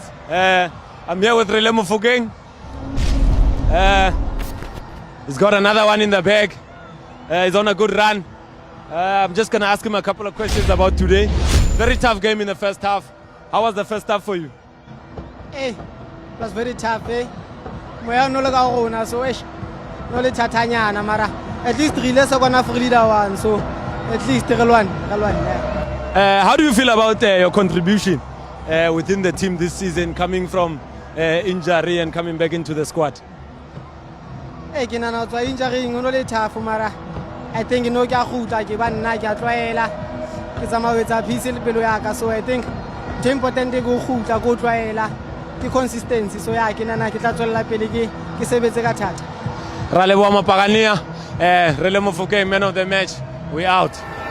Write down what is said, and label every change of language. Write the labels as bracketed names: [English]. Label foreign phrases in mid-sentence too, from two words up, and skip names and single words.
[English] I'm here with Mofokeng. He's got another one in the bag. He's on a good run. I'm just going to ask him a couple of questions about today. Very tough game in the first half. How was the first half for you? Hey, it was very tough, [Southern Sotho] eh? Moya no loka rona so no le thatanyana mara [English] at least [Southern Sotho] re ile se kona [English] for leader one, [Southern Sotho] so [English] at least [Southern Sotho] re lwan. [English] How do you feel about your contribution within the team this season, coming from injury and coming back into the squad? [Southern Sotho] Hey, ke nana tswa injury no le tough mara [English] I think [Southern Sotho] no ke a khutla ke ba nna ke a tloela ke tsama ho etsa peace le pelo ya ka, [English] so I think the important [Southern Sotho] ke go khutla go tloela ke consistency, so ya ke nana ke tla tswella pele ke sebetse ka thata. [English] Relebohile Mapagania, Relebohile Mofokeng, man of the match. We out.